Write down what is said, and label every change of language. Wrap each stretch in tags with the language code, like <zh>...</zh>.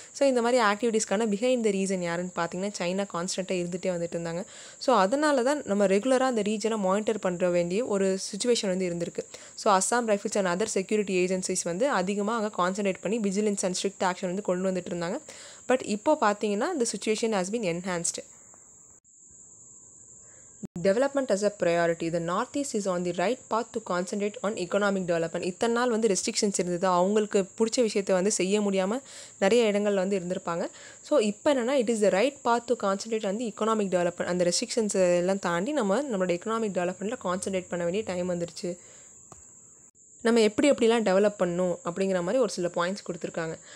<ta>So இந்த மாதிரி ஆக்டிவிட்டீஸ்க்கான behind the reason யாருன்னு பார்த்தீங்கன்னா சைனா கான்ஸ்டண்ட்டாக இருந்துகிட்டே வந்துட்டு இருந்தாங்க. ஸோ அதனால தான் நம்ம ரெகுலராக அந்த ரீஜனை மானிட்டர் பண்ணுற வேண்டிய ஒரு சுச்சுவேஷன் வந்து இருந்திருக்கு. So Assam rifles and other security agencies வந்து அதிகமாக அங்கே கான்சன்ட்ரேட் பண்ணி விஜிலன்ஸ் அண்ட் ஸ்ட்ரிக்ட் ஆக்ஷன் வந்து கொண்டு வந்துட்டு இருந்தாங்க. பட் இப்போ பார்த்தீங்கன்னா இந்த situation</ta> <en>Has been enhanced. Development as a priority. The Northeast is on the right path to concentrate on economic development.</en> <ta>இத்தனை நாள் வந்து ரெஸ்ட்ரிக்ஷன்ஸ் இருந்தது, அவங்களுக்கு பிடிச்ச விஷயத்தை வந்து செய்ய முடியாமல் நிறைய இடங்களில் வந்து இருந்திருப்பாங்க.</ta> <en>so</en> <ta>இப்போ என்னென்னா</ta> <en>It is the right path to concentrate on the economic development.</en> <ta>அந்த ரெஸ்ட்ரிக்ஷன்ஸ் எல்லாம் தாண்டி நம்மளோட எக்கனாமிக் டெவலப்மெண்ட்டில் கான்சன்ட்ரேட் பண்ண வேண்டிய டைம் வந்துருச்சு. நம்ம எப்படிலாம் டெவலப் பண்ணணும் அப்படிங்கிற மாதிரி ஒரு சில பாயிண்ட்ஸ் கொடுத்துருக்காங்க.</ta>